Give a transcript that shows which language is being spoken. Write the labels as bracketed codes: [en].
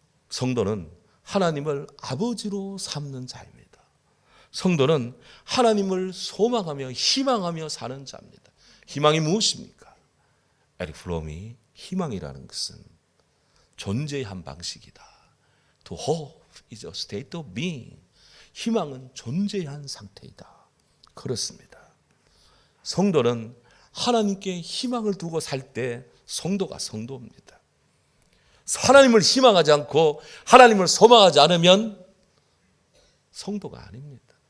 [ko] 성도는 하나님을 아버지로 삼는 자입니다. 성도는 하나님을 소망하며 희망하며 사는 자입니다. 희망이 무엇입니까? 에릭 프롬이 희망이라는 것은 존재의 한 방식이다. [en] To hope is a state of being. [ko] 희망은 존재의 한 상태이다. 그렇습니다. 성도는 하나님께 희망을 두고 살 때 성도가 성도입니다. 하나님을 희망하지 않고 하나님을 소망하지 않으면 성도가 아닙니다.